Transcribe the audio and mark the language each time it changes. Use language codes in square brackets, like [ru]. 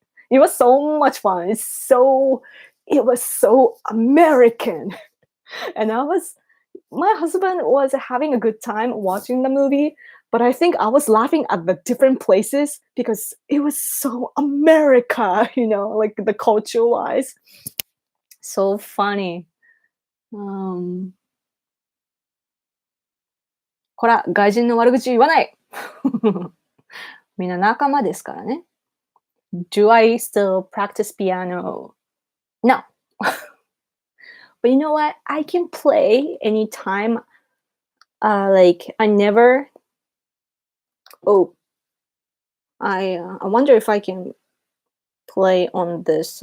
[en] It was so much fun. It was so American. And my husband was having a good time watching the movie, But I think I was laughing at the different places because it was so America, like the culture wise. So funny. [ja] こら、外人の悪口言わないみんな仲間ですからね。 [en] Do I still practice piano? No. But you know what? I can play anytime. Like I never. Oh, I wonder if I can play on this.